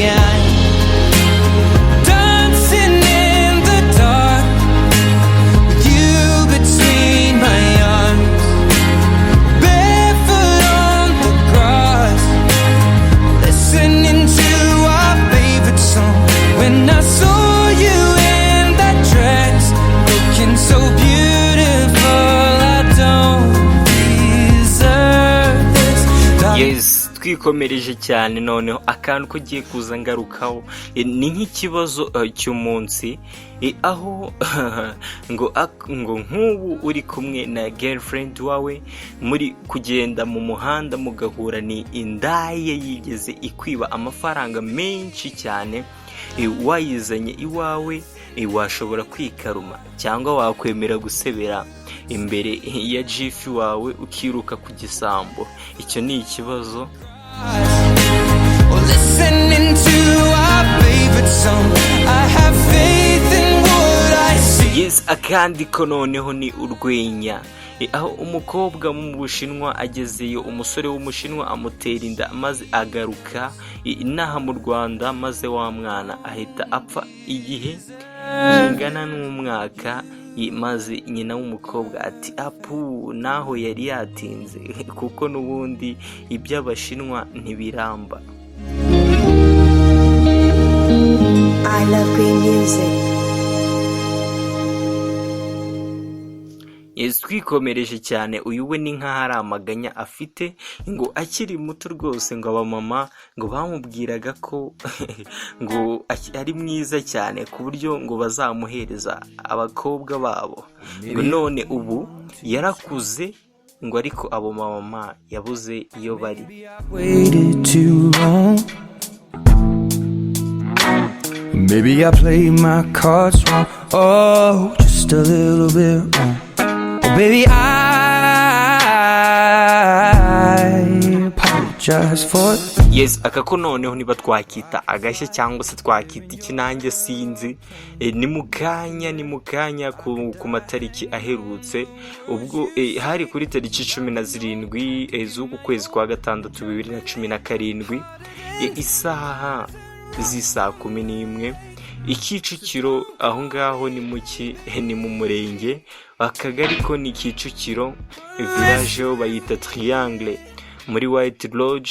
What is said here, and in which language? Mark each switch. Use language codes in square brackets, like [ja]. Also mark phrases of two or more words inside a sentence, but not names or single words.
[en] I'm dancing in the dark with you between my arms, barefoot on the grass, listening to our favorite song. When I saw you in that dress, looking so beautiful, I don't deserve this. Yes, [rw] twikomereje cyane noneho akantu ko giye kuza ngarukaho ni nk'ikibazo cy'umunsi aho ngo nk'ubu uri kumwe na girlfriend wawe muri kugenda mu muhanda mugahura ni indaye yigeze ikwiba amafaranga menshi cyane, wayizanye iwawe washobora kwikaruma cyangwa wakwemera gusebera imbere ya jifi wawe ukiruka ku gisambo. Icyo ni ikibazo. [en] Or listening to our favorite song. I have faith in what I see. Yes, [rw] akandi ko noneho ni urwenya aho umukobwa mu Bushinwa agezeyo, umusore w'umushinwa amutera inda maze agaruka inaha mu Rwanda, maze wa mwana ahita apfa igihe kingana n'umwaka, maze nyina w'umukobwa ati apu naho yari yatinze kuko n'ubundi iby'Abashinwa ntibiramba. [en] I love great music. Yes, [rw] twikomereje cyane. Uyu we ni nk'aho ari amaganya afite, ngo akiri muto rwose, ngo abamama ngo bamubwiraga ko ngo ari mwiza cyane ku buryo ngo bazamuhereza abakobwa babo, ngo none ubu yarakuze, ngo ariko abo mama yabuze iyo bari. [en] Maybe I played my cards wrong, oh, just a little bit wrong. Oh, baby, I apologize for it. Yes, [rw] akako noneho niba twakita agashya cyangwa se twakita ikinange sinzi, ni mukanya ku matariki aherutse, ubwo hari kuri tariki 17 z'uku kwezi kwa gatandatu 2017, isaha z'isa 11 Kicukiro, aho ngaho ni mu murenge, akagari ko ni Kicukiro, village yo bayita Triangle muri White Lodge.